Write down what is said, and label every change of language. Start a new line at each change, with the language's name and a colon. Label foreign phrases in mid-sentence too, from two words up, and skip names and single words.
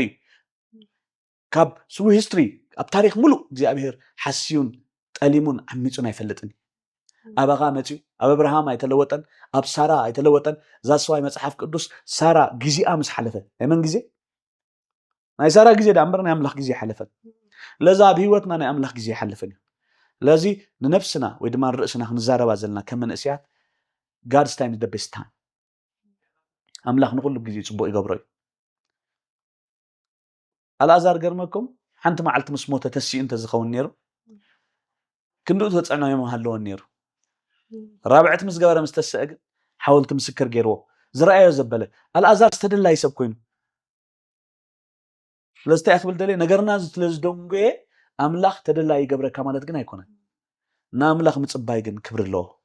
Tigrinya: ካብ ስሩ ሂስትሪ ኣብ ታሪክ ሙሉእ እግዚአብሔር ሓሲዩን ጠሊሙን ዓሚጹን ኣይፈልጥን ኣባኻ መፅኡ ኣብ አብርሃም ኣይተለወጠን ኣብ ሳራ ኣይተለወጠን ዛስዋይ መጽሐፍ ቅዱስ ሳራ ግዚኣ ምስ ሓለፈ የመን ግዜ ናይ ሳራ ግዜ ዳምበር ናይ ኣምላኽ ግዜ ሓለፈ ለዛ በህይወትና ናይ ኣምላኽ ግዜ ይሓልፍን ለዚ ንነፍስና ወይ ድማ ርእስና ክንዛረባ ዘለና ከም መንእስያት
English: God's time is the best time
Tigrinya: ኣምላኽ ንኩሉ ግዜ ጽቡቕ ይገብሮ እዩ ኣልዓዛር ገርመኩም ሓንቲ መዓልቲ ምስ ሞተ ተሲኡ እንተዝኸውን ነይሩ ክንድኡ ተጸናዮም ሃለዎ ነይሩ ራብዕት ምስ ገበረ ምስ ተሰአግ ሓወልቲ ምስክር ገይርዎ ዝረአዮ ዘበለ ኣልዓዛር ዝተደላይ ሰብ ኮይኑ ስለስታይ ኣኽብል ደለ ነገርና ስለዝደንጎየ ኣምላኽ ተደላይ ይገብረካ ማለት ግን ኣይኮነን ንኣምላኽ ምጽባይ ግን ክብሪ ኣለዎ